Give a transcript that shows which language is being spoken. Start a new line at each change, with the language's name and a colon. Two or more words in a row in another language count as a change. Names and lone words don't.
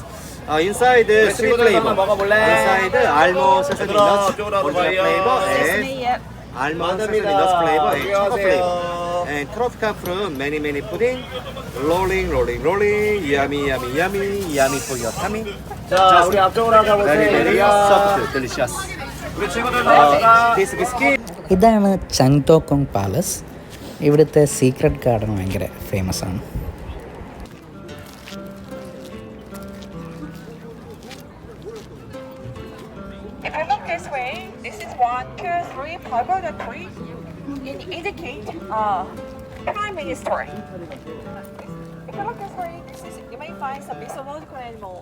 English: Inside sweet flavor. Inside almond sesame nuts, original flavor, and Yep. almond sesame nuts flavor and chocolate flavor. And tropical fruit, many pudding. Rolling. Yummy for your tummy.
Korean: 자, 우리 앞쪽으로 가보세요.
English: Very soft, delicious.
Korean: 우리 친구들
English: This biscuit.
Malayalam: ഇതാണ് ചങ്തോക്കോങ് പാലസ്. ഇവിടുത്തെ
English: secret garden
Malayalam: ഭയങ്കര ഫേമസ് ആണ്.
English: If you look this way, this is 1, 2, 3 pagoda tree. It indicate prime minister. If you look this way, you may find some mythological animal.